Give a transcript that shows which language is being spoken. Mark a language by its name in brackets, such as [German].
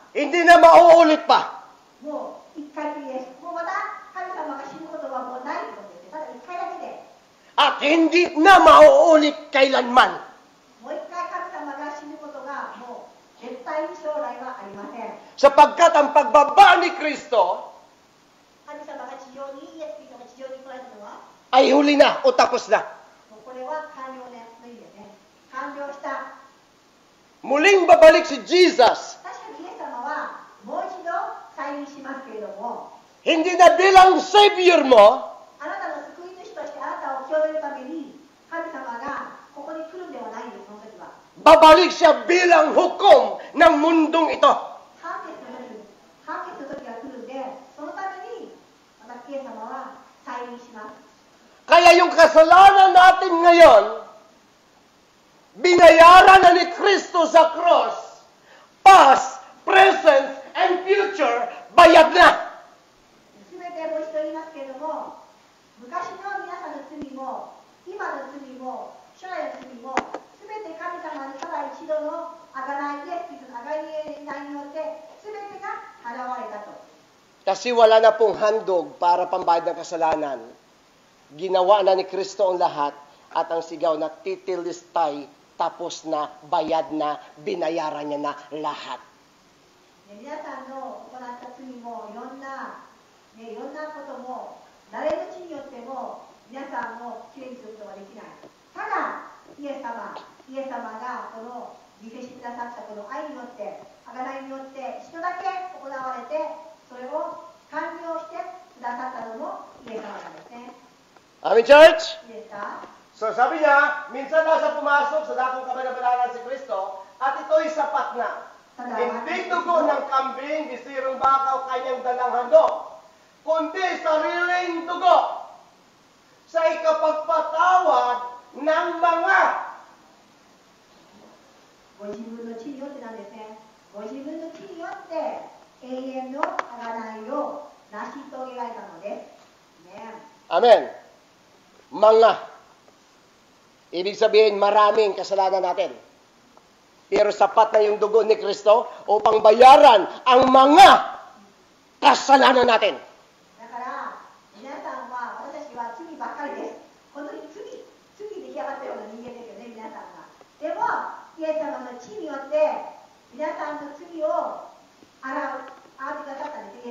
[Filipino] hindi na mauulit pa. [Japanese] もう一回きりです。もうまた神様が死ぬことはもうないことです。ただ一回だけで。 [Filipino] At hindi na mauulit kailanman. [Japanese] もう一回神様が死ぬことがもう絶対に将来はありません。 [Filipino] Sapagkat ang pagbaba ni Kristo [Japanese] 神様が地上に、イエス・キリストが地上に来られたのは、 [Filipino] ay huli na o tapos na. [Japanese] もうこれは完了の意味ですね。完了した。 [Filipino] Muling babalik si Jesus. [Japanese] 確かにイエス様はもう一度再臨しますけれども、 [Filipino] Hindi na bilang Savior mo, [Japanese] あなたの救い主としてあなたを清めるために神様がここに来るんではないんです。その時は [Filipino] babalik siya bilang hukom ng mundong ito. [Japanese] 判決の時が来るんで、そのためにまたイエス様は再臨します。 [Filipino] Kaya yung kasalanan natin ngayon, binayaran na ni Kristo sa cross, [English] past, present, and future, [Filipino] bayad na. [Japanese] すべてもう一度言いますけれども、昔の皆さんの罪も、今の罪も、将来の罪も、すべて神様にただ一度のあがない、イエス・キリストのあがないによって、すべてが払われたと。 [Filipino] Kasi wala na pong handog para pambayad ng kasalanan. Ginawa na ni Kristo ang lahat at ang sigaw na titilistay, tapos na, bayad na, binayaran niya na lahat. [Japanese] 皆さんの行った罪もいろんなことも誰の血によっても皆さんもきれいにすることができない。ただイエス様がこの犠牲してくださったこの愛によってあがないによって一度だけ行われて、それを完了してくださったのもイエス様なんですね。 [English] Amen, church? [Japanese] いいですか？ [Filipino] So sabi niya, minsan lang siya pumasok sa dakong kabanabalaan si Kristo at ito'y sapat na. Hindi dugo ng kambing, isirong baka o kanyang dalang handog, kundi sariling dugo sa ikapagpatawad ng mga. [Japanese] ご自分の血によってなんですね。ご自分の血によって永遠のあがないを成し遂げられたのです。ね。 [Filipino] Amen. Mga. Ibig sabihin, maraming kasalanan natin. Pero sapat na yung dugo ni Kristo upang bayaran ang mga kasalanan natin. [Japanese] だから皆さんは、私たちは罪ばっかりです。本当に罪で出来上がったような人間ですよね、皆さんが。でもイエス様の血によって皆さんの罪を洗ってくださったん